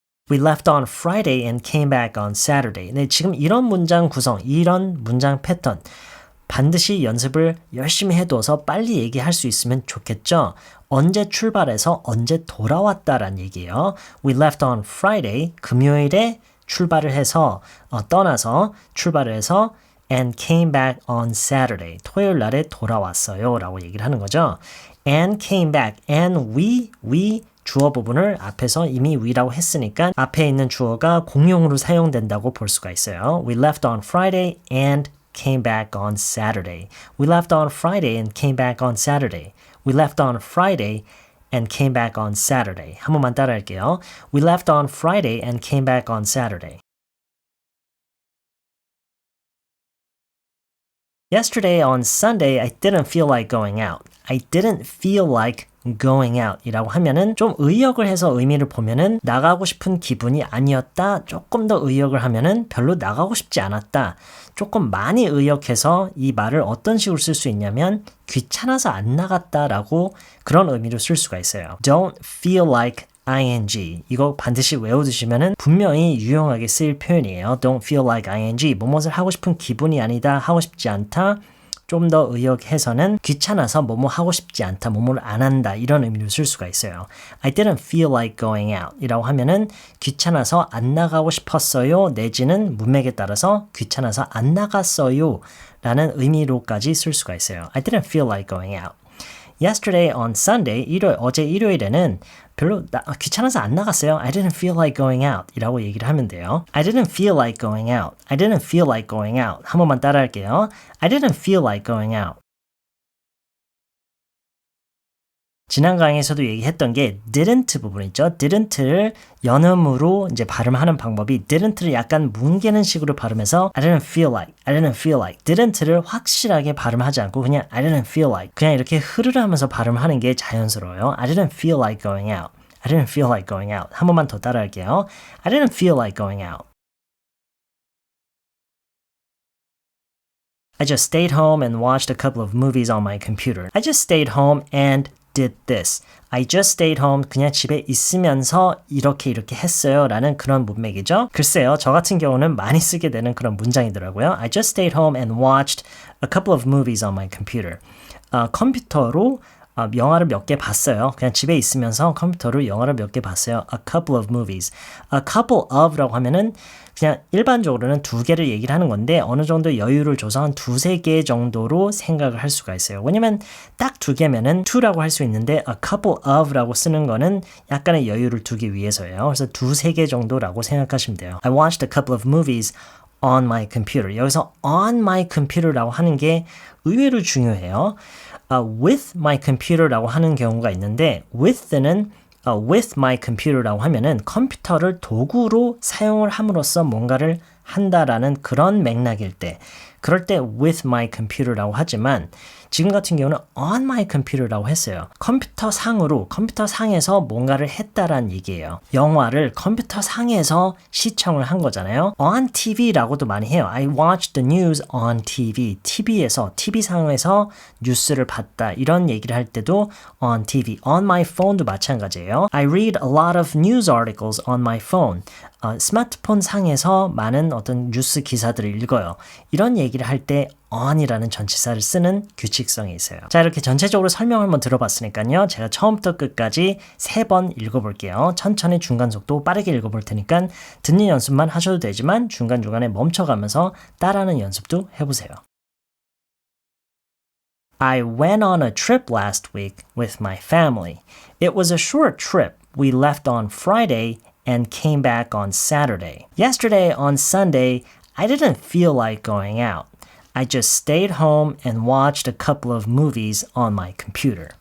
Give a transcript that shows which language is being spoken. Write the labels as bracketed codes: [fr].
[en] We left on Friday and came back on Saturday. [ko] 네, 지금 이런 문장 구성, 이런 문장 패턴 반드시 연습을 열심히 해둬서 빨리 얘기할 수 있으면 좋겠죠. 언제 출발해서 언제 돌아왔다란 얘기예요. [en] We left on Friday, [ko] 금요일에 출발을 해서 떠나서 출발을 해서 [en] and came back on Saturday. [ko] 토요일 날에 돌아왔어요. 라고 얘기를 하는 거죠. [en] and came back. [ko] and we 주어 부분을 앞에서 이미 we라고 했으니까 앞에 있는 주어가 공용으로 사용된다고 볼 수가 있어요. [en] We left on Friday and came back on Saturday. We left on Friday and came back on Saturday. We left on Friday and came back on Saturday. [ko] 한 번만 따라할게요. [en] We left on Friday and came back on Saturday. Yesterday on Sunday, I didn't feel like going out. I didn't feel like going out [ko] 이라고 하면은 좀 의역을 해서 의미를 보면은 나가고 싶은 기분이 아니었다. 조금 더 의역을 하면은 별로 나가고 싶지 않았다. 조금 많이 의역해서 이 말을 어떤 식으로 쓸 수 있냐면 귀찮아서 안 나갔다라고 그런 의미로 쓸 수가 있어요. [en] Don't feel like ing [ko] 이거 반드시 외워두시면은 분명히 유용하게 쓰일 표현이에요. [en] Don't feel like ing [ko] 뭐뭇을 하고 싶은 기분이 아니다. 하고 싶지 않다. 좀 더 의역해서는 귀찮아서 뭐뭐 하고 싶지 않다. 뭐뭐를 안 한다. 이런 의미로 쓸 수가 있어요. [en] I didn't feel like going out [ko] 이라고 하면은 귀찮아서 안 나가고 싶었어요. 내지는 문맥에 따라서 귀찮아서 안 나갔어요. 라는 의미로까지 쓸 수가 있어요. [en] I didn't feel like going out. Yesterday on Sunday, [ko] 어제 일요일에는 별로 귀찮아서 안 나갔어요. [en] I didn't feel like going out [ko] 이라고 얘기를 하면 돼요. [en] I didn't feel like going out. I didn't feel like going out. [ko] 한 번만 따라할게요. [en] I didn't feel like going out. [ko] 지난 강의에서도 얘기했던 게 didn't 부분 있죠. didn't를 연음으로 이제 발음하는 방법이 didn't를 약간 뭉개는 식으로 발음해서 [en] I didn't feel like, [ko] I didn't feel like didn't를 확실하게 발음하지 않고 그냥 I didn't feel like 그냥 이렇게 흐르르 하면서 발음하는 게 자연스러워요. [en] I didn't feel like going out. I didn't feel like going out. [ko] 한 번만 더 따라할게요. [en] I didn't feel like going out. I just stayed home and watched a couple of movies on my computer. I just stayed home and did this. I just stayed home. [ko] 그냥 집에 있으면서 이렇게 했어요 라는 그런 문맥이죠. 글쎄요. 저 같은 경우는 많이 쓰게 되는 그런 문장이더라고요. [en] I just stayed home and watched a couple of movies on my computer. [ko] 컴퓨터로 영화를 몇 개 봤어요. 그냥 집에 있으면서 컴퓨터로 영화를 몇 개 봤어요. [en] A couple of movies. A couple of [ko] 라고 하면은 그냥 일반적으로는 두 개를 얘기를 하는 건데 어느 정도 여유를 줘서 한 두세 개 정도로 생각을 할 수가 있어요. 왜냐면 딱 두 개면은 two라고 할 수 있는데 [en] a couple of [ko] 라고 쓰는 거는 약간의 여유를 두기 위해서예요. 그래서 두세 개 정도라고 생각하시면 돼요. [en] I watched a couple of movies on my computer. [ko] 여기서 [en] on my computer [ko] 라고 하는 게 의외로 중요해요. [en] with my computer [ko] 라고 하는 경우가 있는데 with는 with my computer라고 하면은 컴퓨터를 도구로 사용을 함으로써 뭔가를 한다라는 그런 맥락일 때 그럴 때 with my computer라고 하지만 지금 같은 경우는 [en] on my computer [ko] 라고 했어요. 컴퓨터 상에서 뭔가를 했다라는 얘기예요. 영화를 컴퓨터 상에서 시청을 한 거잖아요. [en] on TV [ko] 라고도 많이 해요. [en] I watched the news on TV. [ko] TV 상에서 뉴스를 봤다. 이런 얘기를 할 때도 [en] on TV. on my phone도 [ko] 마찬가지예요. [en] I read a lot of news articles on my phone. [ko] 스마트폰 상에서 많은 어떤 뉴스 기사들을 읽어요. 이런 얘기를 할 때 on이라는 전치사를 쓰는 규칙성이 있어요. 자, 이렇게 전체적으로 설명 한번 들어봤으니까요. 제가 처음부터 끝까지 3번 읽어볼게요. 천천히 중간 속도 빠르게 읽어볼 테니까 듣는 연습만 하셔도 되지만 중간중간에 멈춰가면서 따라하는 연습도 해보세요. [en] I went on a trip last week with my family. It was a short trip. We left on Friday and came back on Saturday. Yesterday on Sunday, I didn't feel like going out. I just stayed home and watched a couple of movies on my computer.